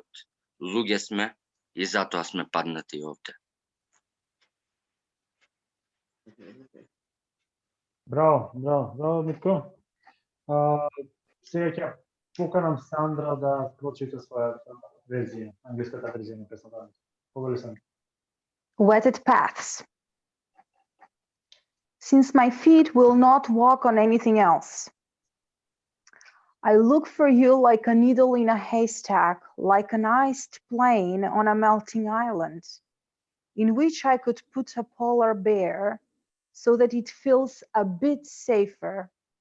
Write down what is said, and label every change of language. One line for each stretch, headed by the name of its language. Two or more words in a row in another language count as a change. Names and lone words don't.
Macedonian: Луѓе сме и затоа сме паднати овде. Браво, Митко. Сега ќе поканам Сандра да прочита својата верзија, англиската верзија на песната. Повели Сандра.
English: Wetted paths. Since my feet will not walk on anything else, I look for you like a needle in a haystack, like an iced plain on a melting island, in which I could put a polar bear so that it feels a bit safer.